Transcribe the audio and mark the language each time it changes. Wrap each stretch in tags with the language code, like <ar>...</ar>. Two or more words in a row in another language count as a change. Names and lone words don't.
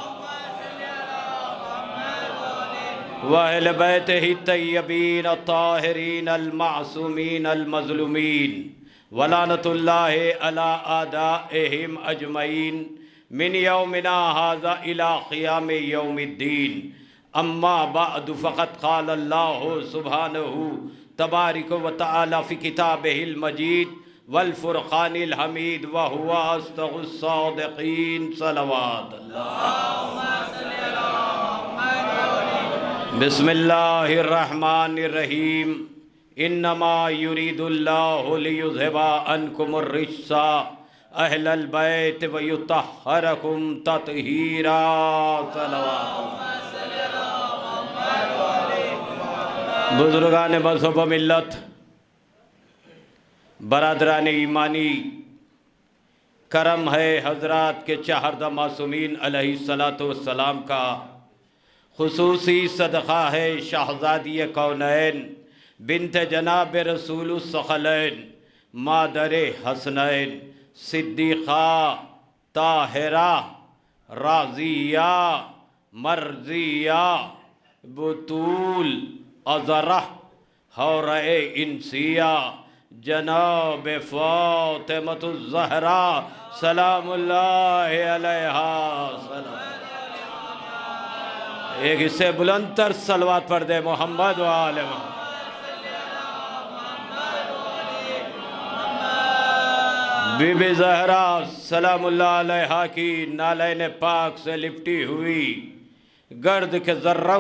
<ar>وأهل بيته الطيبين الطاهرين المعصومين المظلومين ولعنة الله على أعدائهم أجمعين من يومنا هذا إلى قيام يوم الدين أما بعد فقد قال الله سبحانه تبارك وتعالى في كتابه المجيد والفرقان الحميد وهو أصدق الصادقين صلى الله بسم الله الرحمن الرحيم إنما يريد الله ليذهب عنكم الرجس أهل البيت ويطهركم تطهيرا صلى الله</ar> <ur>بزرگان مذہب ملت برادران ایمانی کرم ہے حضرات کے چہاردہ معصومین</ur> <ar>عليه الصلاة والسلام</ar> <ur>کا خصوصی صدقہ ہے شہزادی کونین بنت جناب</ur> <ar>رسول الثقلين</ar> <ur>مادر حسنین صدیقہ طاہرہ راضیہ مرضیہ بتول عذرا حور انسیہ جناب فاطمۃ الزہرا</ur> <ar>سلام الله عليها سلام.</ar> <ur>ایک اس سے بلندتر صلوات پڑھ دے محمد و آل محمد. بی بی زہرا</ur> <ar>سلام الله عليها</ar> <ur>کی نعلین پاک سے لپٹی ہوئی گرد کے ذروں</ur>